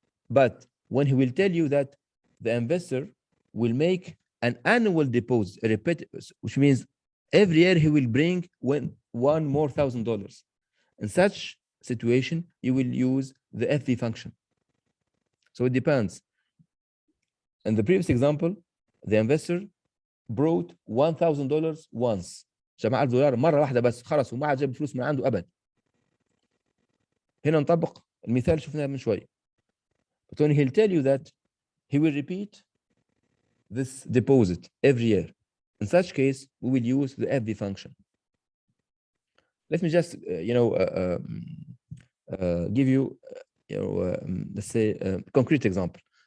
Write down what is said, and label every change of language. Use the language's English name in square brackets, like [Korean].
[English] But when he will tell you that the investor will make an annual deposit, which means every year he will bring one more $1,000. In such situation, you will use the FV function. So it depends. In the previous example, the investor brought $1,000 once. [Arabic] جمع $1000 مرة واحدة بس خلص وما عاد جاب فلوس من عنده أبد. هنا نطبق المثال شفناه من شوي. [English] But when he'll tell you that he will repeat this deposit every year, in such case, we will use the FV function. Let me just, give you, let's say, a concrete example.